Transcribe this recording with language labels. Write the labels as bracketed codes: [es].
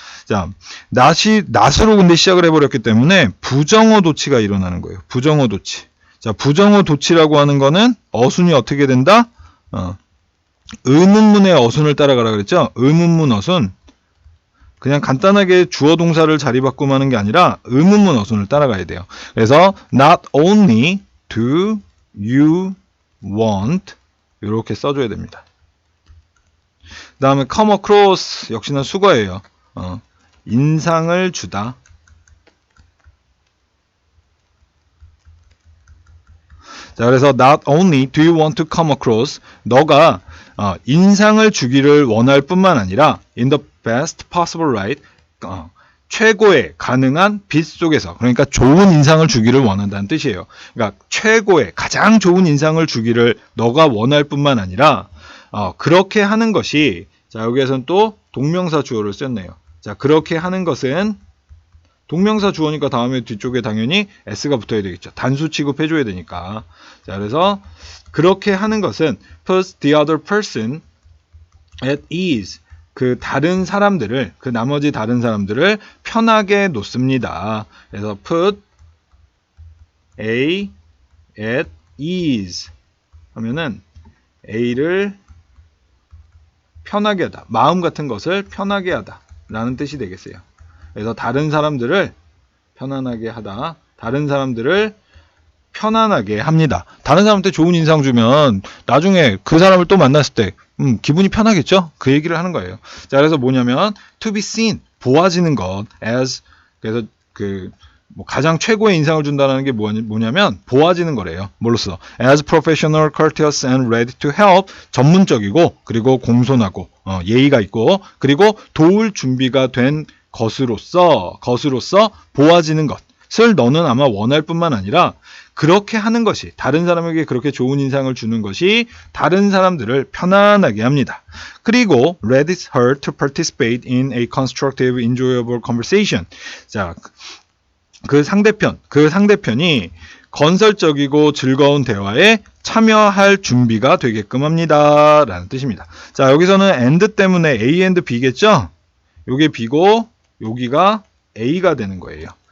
[ko] 자, not으로 근데 시작을 해버렸기 때문에 부정어 도치가 일어나는 거예요. 부정어 도치. 자, 부정어 도치라고 하는 거는 어순이 어떻게 된다? 의문문의 어순을 따라가라 그랬죠? 의문문 어순. 그냥 간단하게 주어 동사를 자리 바꾸면 하는 게 아니라 의문문 어순을 따라가야 돼요. 그래서 [en] not only do you want [ko] 이렇게 써줘야 됩니다. 그 다음에 come across 역시나 수거예요. 인상을 주다. 자, 그래서 [en] not only do you want to come across [ko] 너가 인상을 주기를 원할 뿐만 아니라 [en] in the best possible light [ko] 최고의 가능한 빛 속에서 그러니까 좋은 인상을 주기를 원한다는 뜻이에요. 그러니까 최고의 가장 좋은 인상을 주기를 너가 원할 뿐만 아니라 그렇게 하는 것이 자 여기에서는 또 동명사 주어를 썼네요. 자 그렇게 하는 것은 동명사 주어니까 다음에 뒤쪽에 당연히 s가 붙어야 되겠죠. 단수 취급해줘야 되니까. 자 그래서 그렇게 하는 것은 [en] puts the other person at ease. [ko] 그 다른 사람들을 그 나머지 다른 사람들을 편하게 놓습니다. 그래서 [en] put A at ease [ko] 하면은 A를 편하게 하다. 마음 같은 것을 편하게 하다 라는 뜻이 되겠어요. 그래서 다른 사람들을 편안하게 하다. 다른 사람들을 편안하게 합니다. 다른 사람한테 좋은 인상 주면 나중에 그 사람을 또 만났을 때 기분이 편하겠죠? 그 얘기를 하는 거예요. 자, 그래서 뭐냐면 [en] to be seen, [ko] 보아지는 것 as 그래서 뭐 가장 최고의 인상을 준다는 게 뭐냐면 보아지는 거래요. 뭘로써? [en] as professional, courteous and ready to help [ko] 전문적이고 그리고 공손하고 예의가 있고 그리고 도울 준비가 된 것으로서 보아지는 것을 너는 아마 원할 뿐만 아니라 그렇게 하는 것이 다른 사람에게 그렇게 좋은 인상을 주는 것이 다른 사람들을 편안하게 합니다. [en] 그리고 readies her to participate in a constructive, enjoyable conversation. [ko] 자, 그 상대편이 건설적이고 즐거운 대화에 참여할 준비가 되게끔 합니다. 라는 뜻입니다. 자, 여기서는 and 때문에 A and B겠죠? 요게 B고 여기가 A가 되는 거예요.